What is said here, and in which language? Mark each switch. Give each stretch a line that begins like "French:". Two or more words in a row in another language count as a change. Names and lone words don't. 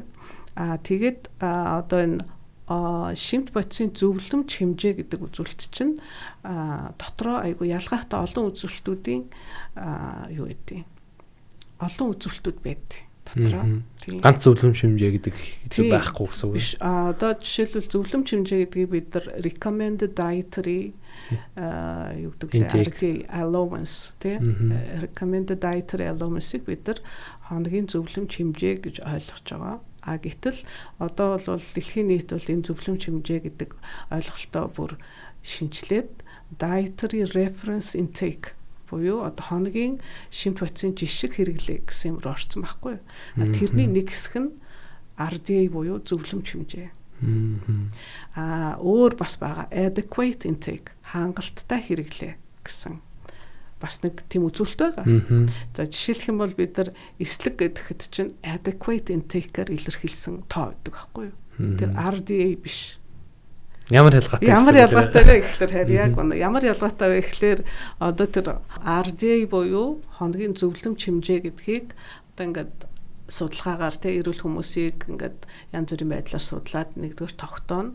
Mongolian: Тэгээд одоо энэ шимт бодисын зөвлөмж хэмжээ гэдэг үзүүлэлт чинь дотроо айгу ялгаатай олон үзүүлэлтүүдийн юу гэдэг олон үзүүлэлтүүд байдаг. Ганц зөвлөмж хэмжээ гэдэг байхгүй гэсэн үг биш. Одоо жишээлбэл зөвлөмж хэмжээ гэдгийг бид нар
English: recommended dietary
Mongolian: юу гэдэг allowance тий
English: recommended dietary allowance-ийг
Mongolian: бид нар хоногийн зөвлөмж хэмжээ гэж ойлгож байгаа. Гэтэл одоо бол дэлхийн нийт бол энэ зөвлөмж хэмжээ гэдэг ойлголтоо бүр шинжилээд
English: dietary reference intake
Mongolian: буюу одоо хоногийн шимт бодисын жишг хэрэглээ гэсэн юм руу орсон байхгүй юу. Тэрний нэг хэсэг нь RDA буюу зөвлөмж хэмжээ. Өөр бас байгаа
English: adequate intake
Mongolian: хангалттай хэрэглээ гэсэн бас нэг тийм үзүүлэлт байгаа. За жишээлх юм бол бид нар эслэг гэхэд чинь
English: adequate intake-аар
Mongolian: илэрхийлсэн тоо гэдэг байхгүй юу. Тэр RDA биш. Ямар ялгаатай вэ гэхээр харин яг ямар ялгаатай вэ гэхээр одоо тэр RDA буюу хоногийн зөвлөмж хэмжээ гэдгийг одоо ингээд судалгаагаар тэ эрүүл хүмүүсийг ингээд янз бүрийн байдлаар судлаад нэгдүгээр тогтооно.